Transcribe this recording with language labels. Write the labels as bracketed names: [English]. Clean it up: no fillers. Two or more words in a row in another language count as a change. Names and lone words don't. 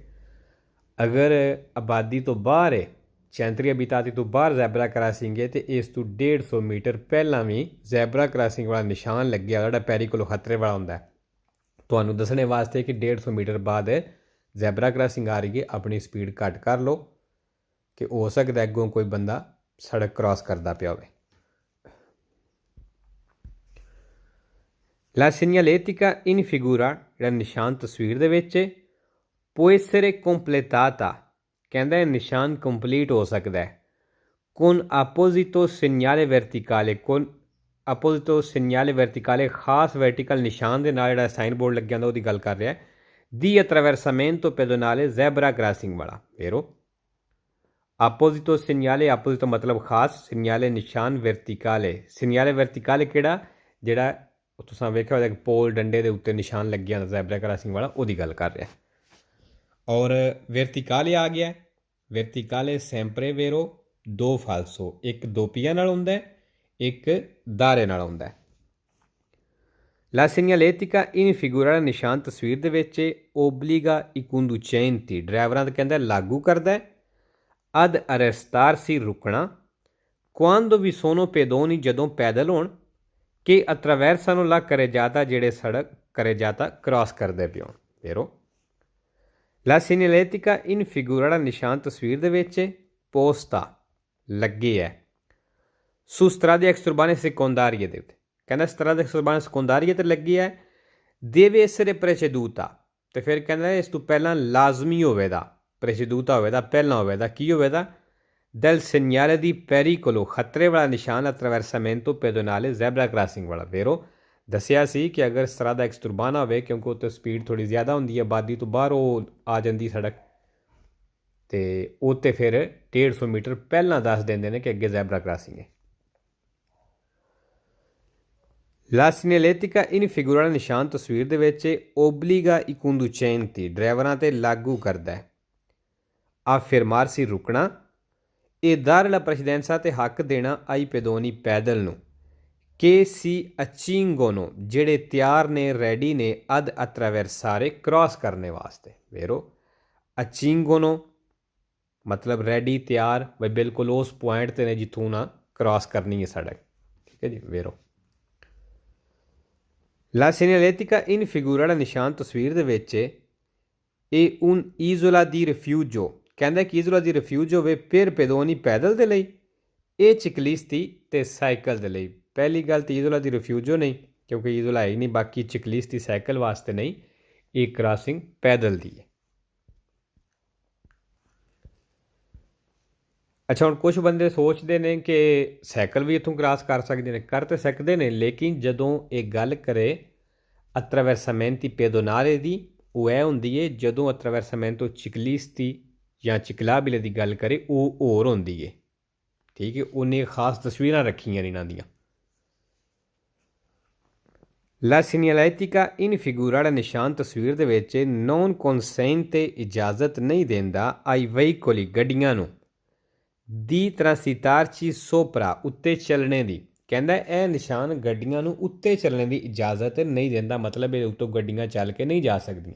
[Punjabi] ਅਗਰ ਆਬਾਦੀ ਤੋਂ ਬਾਹਰ ਹੈ, [Italian] centri abitati [Punjabi] ਤੋਂ ਬਾਹਰ [English] zebra crossing [Punjabi] ਹੈ, ਅਤੇ ਇਸ ਤੋਂ 150 ਮੀਟਰ ਪਹਿਲਾਂ ਵੀ ਜ਼ੈਬਰਾ ਕ੍ਰਾਸਿੰਗ ਵਾਲਾ ਨਿਸ਼ਾਨ ਲੱਗਿਆ ਜਿਹੜਾ ਪੈਰੀ ਕੋਲੋਂ ਖਤਰੇ ਵਾਲਾ ਹੁੰਦਾ, ਤੁਹਾਨੂੰ ਦੱਸਣੇ ਵਾਸਤੇ ਕਿ 150 ਮੀਟਰ ਬਾਅਦ ਜ਼ੈਬਰਾ ਕ੍ਰਾਸਿੰਗ ਆ ਰਹੀ ਹੈ, ਆਪਣੀ ਸਪੀਡ ਘੱਟ ਕਰ ਲਓ ਕਿ ਹੋ ਸਕਦਾ ਅੱਗੋਂ ਕੋਈ ਬੰਦਾ ਸੜਕ ਕ੍ਰਾਸ ਕਰਦਾ ਪਿਆ ਹੋਵੇ। [Italian] ਲਾ segnaletica in figura [Punjabi] ਜਿਹੜਾ ਨਿਸ਼ਾਨ ਤਸਵੀਰ ਦੇ ਵਿੱਚ [Italian] può essere completata, [Punjabi] ਕਹਿੰਦਾ ਇਹ ਨਿਸ਼ਾਨ ਕੰਪਲੀਟ ਹੋ ਸਕਦਾ ਹੈ [Italian] con apposito segnale verticale, con apposito segnale verticale [Punjabi] ਖਾਸ ਵਰਟੀਕਲ ਨਿਸ਼ਾਨ ਦੇ ਨਾਲ, ਜਿਹੜਾ [English] sign board [Punjabi] ਲੱਗਿਆ ਹੁੰਦਾ ਉਹਦੀ ਗੱਲ ਕਰ ਰਿਹਾ ਹੈ, [Italian] di attraversamento pedonale [English] zebra crossing [Italian] ਵਾਲਾ, ਵੇਰੋ। apposito segnale, ਆਪੋਜ਼ਿਟੋ [Punjabi] ਮਤਲਬ ਖਾਸ, [Italian] segnale ਨਿਸ਼ਾਨ, verticale, segnale verticale ਕਿਹੜਾ? [Punjabi] ਜਿਹੜਾ ਤੁਸੀਂ ਵੇਖਿਆ ਹੋਇਆ ਕਿ ਪੋਲ ਡੰਡੇ ਦੇ ਉੱਤੇ ਨਿਸ਼ਾਨ ਲੱਗਿਆ ਹੁੰਦਾ [English] zebra crossing [Punjabi] ਵਾਲਾ, ਉਹਦੀ ਗੱਲ ਕਰ ਰਿਹਾ। ਔਰ ਵਰਟੀਕਾਲੇ ਆ ਗਿਆ, [Italian] verticale sempre vero [Punjabi] ਦੋ ਫਾਲਸੋ, ਇੱਕ ਦੋਪੀਆ ਨਾਲ ਹੁੰਦਾ, ਇੱਕ ਦਾਰੇ ਨਾਲ ਹੁੰਦਾ। [Italian] ਲਾ segnaletica in figura [Punjabi] ਨਿਸ਼ਾਨ ਤਸਵੀਰ ਦੇ ਵਿੱਚ [Italian] obbliga i conducenti, [Punjabi] ਡਰਾਈਵਰਾਂ ਦਾ ਕਹਿੰਦਾ ਲਾਗੂ ਕਰਦਾ ਹੈ [Italian] ad arrestarsi [Punjabi] ਰੁਕਣਾ [Italian] quando vi sono pedoni, [Punjabi] ਜਦੋਂ ਪੈਦਲ ਹੋਣ, ਕਿ [Italian] attraversano la carreggiata, [Punjabi] ਜਿਹੜੇ ਸੜਕ carreggiata ਕ੍ਰਾਸ ਕਰਦੇ ਪਿਓ, ਵੇਰੋ। [Italian] la segnaletica in figura [Punjabi] ਨਿਸ਼ਾਨ ਤਸਵੀਰ ਦੇ ਵਿੱਚ ਪੋਸਤਾ ਲੱਗੇ ਹੈ [Italian] su strade extraurbane secondarie [Punjabi] ਦੇ ਉੱਤੇ, ਕਹਿੰਦਾ [Italian] strade extraurbane secondarie [Punjabi] ਤੇ ਲੱਗੀ ਹੈ, [Italian] deve essere preceduta, [Punjabi] ਤੇ ਫਿਰ ਕਹਿੰਦਾ ਇਸ ਤੋਂ ਪਹਿਲਾਂ ਲਾਜ਼ਮੀ ਹੋਵੇਗਾ, preceduta ਹੋਵੇਗਾ, ਪਹਿਲਾਂ ਹੋਵੇਗਾ, ਕੀ ਹੋਵੇਗਾ? [Italian] del segnale di pericolo, [Punjabi] ਖਤਰੇ ਵਾਲਾ ਨਿਸ਼ਾਨ, [Italian] attraversamento pedonale [English] zebra crossing [Punjabi] ਵਾਲਾ, ਵੇਰੋ। ਦੱਸਿਆ ਸੀ ਕਿ ਅਗਰ [Italian] strada exturbana [Punjabi] ਹੋਵੇ, ਕਿਉਂਕਿ ਉੱਥੇ ਸਪੀਡ ਥੋੜ੍ਹੀ ਜ਼ਿਆਦਾ ਹੁੰਦੀ ਹੈ, ਆਬਾਦੀ ਤੋਂ ਬਾਹਰ ਉਹ ਆ ਜਾਂਦੀ ਸੜਕ, ਅਤੇ ਉਹ 'ਤੇ ਫਿਰ 150 ਮੀਟਰ ਪਹਿਲਾਂ ਦੱਸ ਦਿੰਦੇ ਨੇ ਕਿ ਅੱਗੇ [English] zebra crossing [Punjabi] ਹੈ। [Italian] ਲਾ segnaletica in figura [Punjabi] ਨਿਸ਼ਾਨ ਤਸਵੀਰ ਦੇ ਵਿੱਚ [Italian] obbliga i conducenti, [Punjabi] ਡਰਾਈਵਰਾਂ 'ਤੇ ਲਾਗੂ ਕਰਦਾ ਹੈ [Italian] a fermarsi [Punjabi] ਰੁਕਣਾ, ਇਹ [Italian] dar la precedenza [Punjabi] 'ਤੇ ਹੱਕ ਦੇਣਾ [Italian] ai pedoni [Punjabi] ਪੈਦਲ ਨੂੰ, [Italian] che si accingono, [Punjabi] ਜਿਹੜੇ ਤਿਆਰ ਨੇ ਰੈਡੀ ਨੇ [Italian] ad attraversare [Punjabi] ਕ੍ਰਾਸ ਕਰਨੇ ਵਾਸਤੇ, vero? accingono ਮਤਲਬ ਰੈਡੀ ਤਿਆਰ, ਬਈ ਬਿਲਕੁਲ ਉਸ ਪੁਆਇੰਟ 'ਤੇ ਨੇ ਜਿੱਥੋਂ ਨਾ ਕ੍ਰਾਸ ਕਰਨੀ ਹੈ ਸੜਕ, ਠੀਕ ਹੈ ਜੀ, [Italian] vero? La segnaletica in figura, [Punjabi] ਜਿਹੜਾ ਨਿਸ਼ਾਨ ਤਸਵੀਰ ਦੇ ਵਿੱਚ ਇਹ [Italian] un isola di rifugio, [Punjabi] ਕਹਿੰਦਾ ਕਿ [Italian] isola di rifugio [Punjabi] ਵੇ [Italian] per pedoni [Punjabi] ਪੈਦਲ ਦੇ ਲਈ, ਇਹ ciclisti ਤੇ ਸਾਈਕਲ ਦੇ ਲਈ। ਪਹਿਲੀ ਗੱਲ ਤਾਂ [Italian] isola di rifugio [Punjabi] ਨਹੀਂ, ਕਿਉਂਕਿ isola ਹੈ ਹੀ ਨਹੀਂ, ਬਾਕੀ ciclisti ਸਾਈਕਲ ਵਾਸਤੇ ਨਹੀਂ, ਇਹ ਕ੍ਰਾਸਿੰਗ ਪੈਦਲ ਦੀ ਹੈ। ਅੱਛਾ, ਹੁਣ ਕੁਛ ਬੰਦੇ ਸੋਚਦੇ ਨੇ ਕਿ ਸਾਈਕਲ ਵੀ ਇੱਥੋਂ ਕ੍ਰਾਸ ਕਰ ਸਕਦੇ ਨੇ, ਕਰ ਤਾਂ ਸਕਦੇ ਨੇ, ਲੇਕਿਨ ਜਦੋਂ ਇਹ ਗੱਲ ਕਰੇ [Italian] attraversamenti pedonali [Punjabi] ਦੀ, ਉਹ ਇਹ ਹੁੰਦੀ ਹੈ ਜਦੋਂ [Italian] attraversamento ciclisti [Punjabi] ਜਾਂ ciclabile ਦੀ ਗੱਲ ਕਰੇ ਉਹ ਹੋਰ ਹੁੰਦੀ ਹੈ, ਠੀਕ ਹੈ, ਉਹਨੇ ਖਾਸ ਤਸਵੀਰਾਂ ਰੱਖੀਆਂ ਨੇ ਇਹਨਾਂ ਦੀਆਂ। [Italian] La segnaletica in figura, [Punjabi] ਜਿਹੜਾ ਨਿਸ਼ਾਨ ਤਸਵੀਰ ਦੇ ਵਿੱਚ [Italian] non consente, [Punjabi] ਇਜਾਜ਼ਤ ਨਹੀਂ ਦਿੰਦਾ [Italian] ai veicoli, [Punjabi] ਗੱਡੀਆਂ ਨੂੰ [Italian] di transitarci sopra, [Punjabi] ਉੱਤੇ ਚੱਲਣੇ ਦੀ, ਕਹਿੰਦਾ ਇਹ ਨਿਸ਼ਾਨ ਗੱਡੀਆਂ ਨੂੰ ਉੱਤੇ ਚੱਲਣ ਦੀ ਇਜਾਜ਼ਤ ਨਹੀਂ ਦਿੰਦਾ, ਮਤਲਬ ਇਹ ਉੱਤੋਂ ਗੱਡੀਆਂ ਚੱਲ ਕੇ ਨਹੀਂ ਜਾ ਸਕਦੀਆਂ।